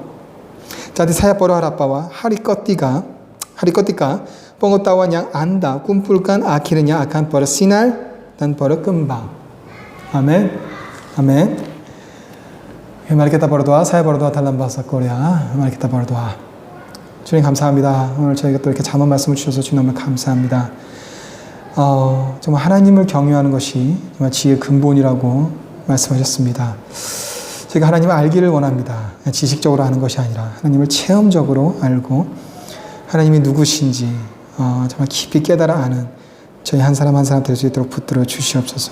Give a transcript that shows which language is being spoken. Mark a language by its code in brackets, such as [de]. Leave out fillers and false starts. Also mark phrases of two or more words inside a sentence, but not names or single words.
[id] Jadi saya berharap bahwa hari ketika pengetahuan yang Anda kumpulkan akhirnya akan bersinar dan berkembang. Amin. Amin. Mari kita berdoa. saya berdoa dalam bahasa Korea. Mari kita berdoa. [ko] 주님 감사합니다. 오늘 저희가 또 이렇게 잠언 말씀을 주셔서 주님 감사합니다. 정말 하나님을 경외하는 것이 정말 지혜의 근본이라고 말씀하셨습니다. 저희가 하나님을 알기를 원합니다. 지식적으로 아는 것이 아니라 하나님을 체험적으로 알고 하나님이 누구신지 정말 깊이 깨달아 아는 저희 한 사람 한 사람 될 수 있도록 붙들어 주시옵소서.